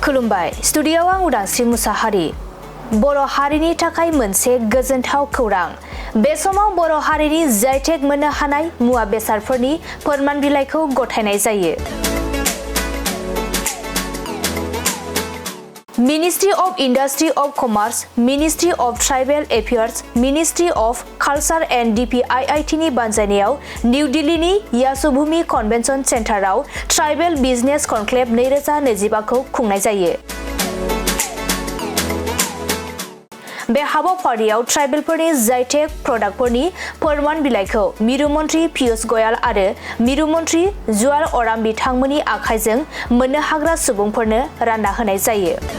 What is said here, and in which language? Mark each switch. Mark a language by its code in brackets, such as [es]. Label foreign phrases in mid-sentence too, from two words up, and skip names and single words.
[brx] खुलुमबाय स्टुडिय'आव आं उदांस्रि मुसाहारि बर' हारिनि थाखाय मोनसे गोजोनथाव खौरां बे समाव बर' हारिनि जि.आइ.टेग मोननो हानाय मुवा बेसादफोरनि फोरमान बिलाइखौ गथायनाय जायो। मिनिस्ट्री ऑफ इंडस्ट्री ऑफ कॉमर्स, मिनिस्ट्री ऑफ ट्राइबल अफेयर्स, मिनिस्ट्री ऑफ कल्चर एंड DPIIT नि बानजायनायाव निउ दिल्लीनि यासुभूमि कन्वेंशन सेन्टाराव ट्राइबल बिजनेस कनक्लेव 2025 खौ खुंनाय जायो। बे हाबाफारियाव ट्राइबेलफोरनि जि.आइ.टेग प्रडाक्टफोरनि फोरमान बिलाइखौ मिरु मन्त्री पीयूष गोयल आरो मिरु मन्त्री जुएल ओराम बिथांमोननि आखाइजों मोननो हाग्रा सुबुंफोरनो रानना होनाय जायो।